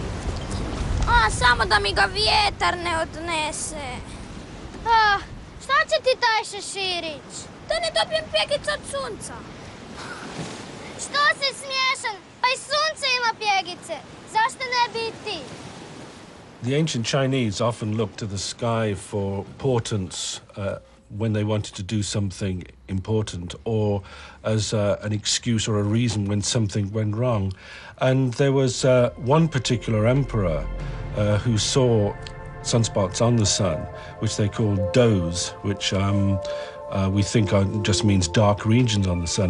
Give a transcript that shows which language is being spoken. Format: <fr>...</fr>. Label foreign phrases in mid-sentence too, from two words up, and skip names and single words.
<bs>Samo da mi ga vjetar ne odnese. Šta će ti taj šeširić? Da ne dobijem pjegicu od sunca. Što si smiješan? Pa i sunce ima pjegice. Zašto ne bi i ti?</bs> <en>The ancient Chinese often looked to the sky for portents when they wanted to do something important, or as an excuse or a reason when something went wrong. And there was one particular emperor who saw sunspots on the sun, which they called does, which we think just means dark regions on the sun.</en>